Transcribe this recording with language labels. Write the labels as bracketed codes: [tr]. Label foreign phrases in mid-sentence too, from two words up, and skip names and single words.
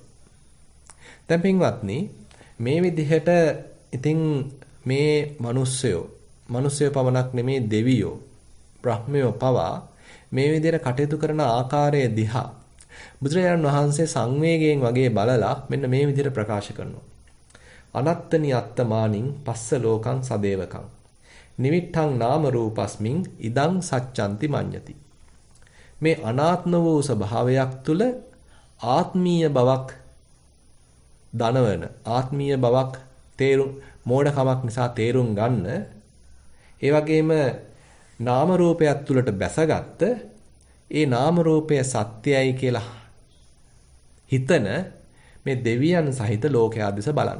[si] දැන් පින්වත්නි මේ විදිහට ඉතින් මේ මිනිස්සයෝ පමණක් නෙමේ දෙවියෝ, බ්‍රහ්මයෝ පවා මේ විදිහට කටයුතු කරන ආකාරය දිහා බුදුරජාණන් වහන්සේ සංවේගයෙන් වගේ බලලා මෙන්න මේ විදිහට ප්‍රකාශ කරනවා. [pi] අනත්තනි අත්තමානින් පස්ස ලෝකං සදේවකං නිවිට්ඨං නාම රූපස්මින් ඉදං සච්ඡන්ති මඤ්ඤති. [si] මේ අනාත්ම වූ ස්වභාවයක් තුල ආත්මීය බවක් දනවන, ආත්මීය බවක් මෝඩකමක් නිසා තේරුම් ගන්න ඒ වගේම නාම රූපයක් තුලට බැසගත්ත ඒ නාම රූපය සත්‍යයි කියලා හිතන මේ දෙවියන් සහිත ලෝකයා දිස බලන්න.